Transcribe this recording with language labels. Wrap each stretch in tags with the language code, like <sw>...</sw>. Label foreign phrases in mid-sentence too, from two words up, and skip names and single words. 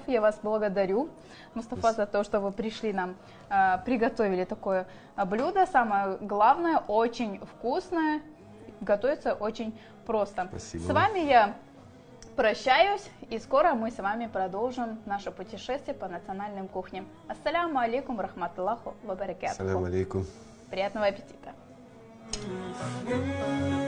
<ru>Я вас благодарю, Мустафа, за то, что вы пришли нам, приготовили такое блюдо. Самое главное, очень вкусное, готовится очень просто. Спасибо. С вами я прощаюсь, и скоро мы с вами продолжим наше путешествие по национальным кухням.</ru> <ar>السلام عليكم رحمة الله وبركاته. السلام عليكم.</ar> <ru>Приятного аппетита!</ru>